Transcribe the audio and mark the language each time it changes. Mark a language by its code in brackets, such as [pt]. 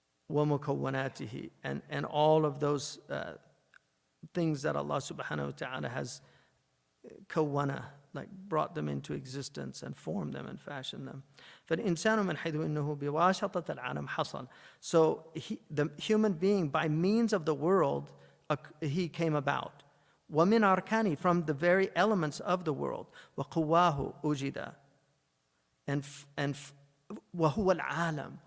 [ar] ومكوناته, [en] and all of those things that Allah subhanahu wa ta'ala has kawana, like brought them into existence and formed them and fashioned them. [ar] فالإنسان من حيث إنه بواسطة العالم حصل. [en] So the human being, by means of the world, he came about. [ar] ومن أركانه, [en] from the very elements of the world. [ar] وقواه أجد. And وهو العالم.